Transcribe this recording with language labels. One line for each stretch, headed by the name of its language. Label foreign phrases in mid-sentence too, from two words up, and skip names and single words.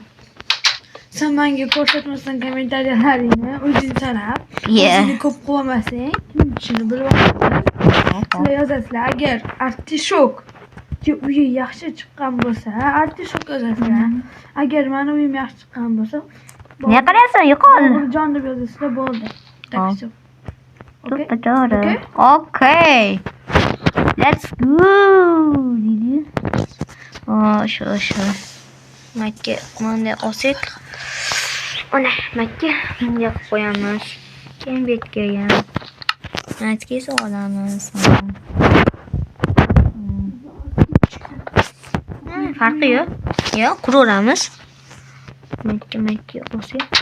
Uzbek: sen menga ko'rsatmasdan kommentariyalaringni o'zing sanab, o'zingni ko'p qilmasang, kim ishini bilib oladi. Sizlar yozasizlar, agar artishok uyi yaxshi chiqqan bo'lsa, artishok yozasizlar. Agar meni uyim yaxshi chiqqan bo'lsa, nima qilyapsan? Yo'qol. Jon deb yozasizlar, bo'ldi.
English: Okay. Let's go. Sure.
Uzbek: Makka, mana olsak. Mana makka bunga qo'yamiz. Keyin betga ham. Makka solamiz. Farqi yo'q. Yo'q, quraveramiz. Makka olsak.